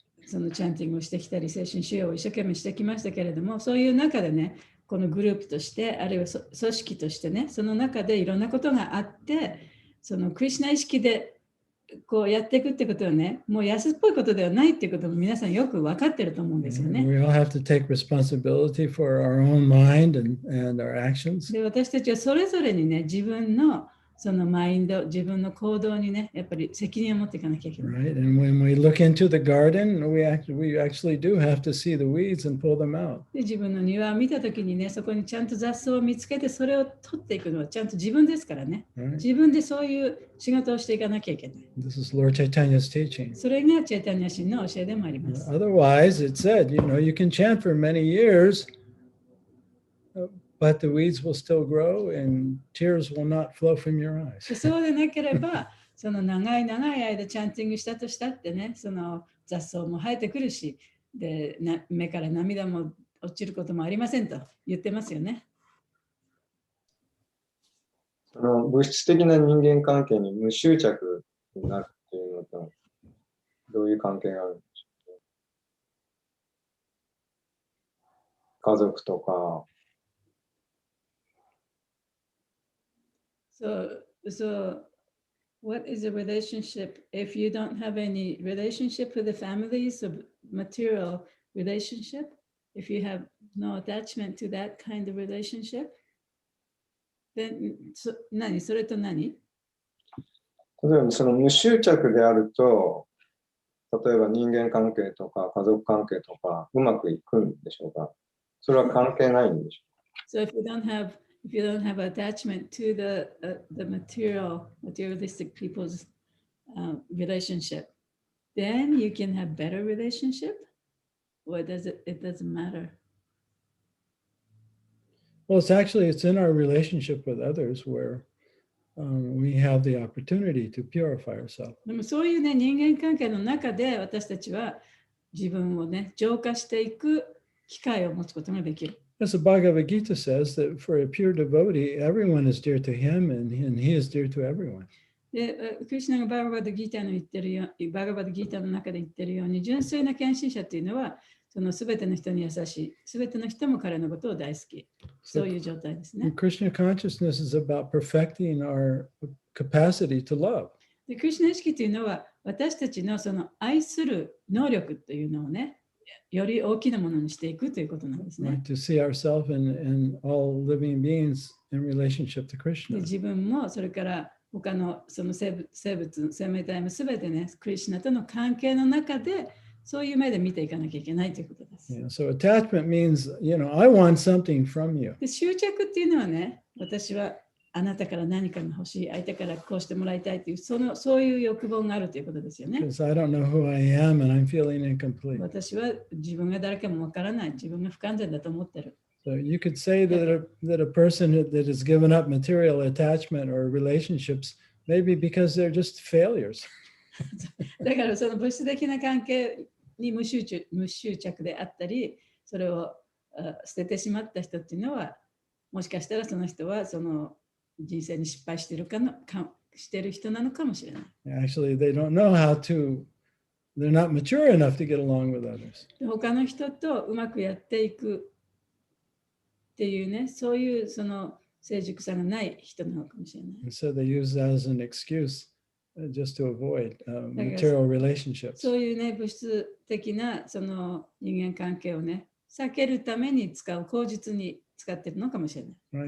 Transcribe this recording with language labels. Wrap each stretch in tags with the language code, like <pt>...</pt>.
<ja>そのチャンティングをしてきたり、精神修養を一生懸命してきましたけれども、そういう中でね、このグループとして、あるいは組織としてね、その中でいろんなことがあって、そのクリシュナ意識でこうやっていくってことはね、もう安っぽいことではないっていうことも皆さんよく分かってると思うんですよね。</ja> <en>We all have to take responsibility for our own mind and our actions.</en> <ja>で、私たちはそれぞれにね、自分のそのマインド、自分の行動にね、やっぱり責任を持っていかなきゃいけない。</ja> <en>Right. And when we look into the garden, we actually do have to see the weeds and pull them out.</en> <ja>で、自分の庭を見たときにね、そこにちゃんと雑草を見つけて、それを取っていくのはちゃんと自分ですからね。</ja> <en>Right.</en> <ja>自分でそういう仕事をしていかなきゃいけない。</ja> <en>This is Lord Chaitanya's teaching.</en> <ja>それがチェタニャ神の教えでもあります。</ja> <en>Otherwise, it said, you can chant for many years, but the weeds will still grow and tears will not flow from your eyes.</en> <ja>そうでなければ、その長い間チャンティングしたとしたってね、その雑草も生えてくるし、で目から涙も落ちることもありませんと言ってますよね。その物質的な人間関係に無執着になるっていうのと、どういう関係があるんでしょうね。家族とか。</ja> <en>So, what is a relationship if you don't have any relationship with the families of material relationship? If you have no attachment to that kind of relationship, then</en> <ja>それと何？例えばその無執着であると、例えば人間関係とか家族関係とかうまくいくんでしょうか？それは関係ないんでしょうか？</ja> <en>So if you don't have attachment to the materialistic people's relationship, then you can have better relationship. Or does it doesn't matter. Well, it's in our relationship with others where we have the opportunity to purify ourselves.</en> <ja>でもそういうね、人間関係の中で私たちは自分をね、浄化していく機会を持つことができる。</ja> <en>As the Bhagavad Gita says, that for a pure devotee, everyone is dear to him and he is dear to everyone.</en> <ja>で、クリシュナがバガバッドギーターの言ってるように、バガバッドギーターの中で言ってるように、純粋な献身者っていうのは、そのすべての人に優しい、すべての人も彼のことを大好き。そういう状態ですね。</ja> <en>Krishna consciousness is about perfecting our capacity to love.</en> <ja>で、クリシュナ意識というのは、私たちのその愛する能力というのをね、より大きなものにしていくということなんですね。</ja> <en>Right? To see ourselves and all living beings in relationship to Krishna.</en> <ja>自分もそれから他のその生物、生命体もすべてね、クリシュナとの関係の中でそういう目で見ていかなきゃいけないということです。</ja> <en>Yeah, so attachment means, I want something from you.</en> <ja>で、執着っていうのはね、私はあなたから何かが欲しい、相手からこうしてもらいたいという、そういう欲望があるということですよね。</ja> <en>Because I don't know who I am and I'm feeling incomplete.</en> <ja>私は自分が誰かもわからない、自分が不完全だと思ってる。</ja> <en>So you could say that a person that has given up material attachment or relationships, maybe because they're just failures.</en> <ja>だからその物質的な関係に無執着であったり、それを捨ててしまった人っていうのは、もしかしたらその人はその人生に失敗しているしてる人なのかもしれない。</ja> <en>Actually, they don't know they're not mature enough to get along with others.</en> <ja>他の人とうまくやっていくっていうね、そういうその成熟さがない人なのかもしれない。</ja> <en>And so they use that as an excuse just to avoid material relationships.</en> <ja>そういうね、物質的なその人間関係をね、避けるために口実に使っているのかもしれない。</ja>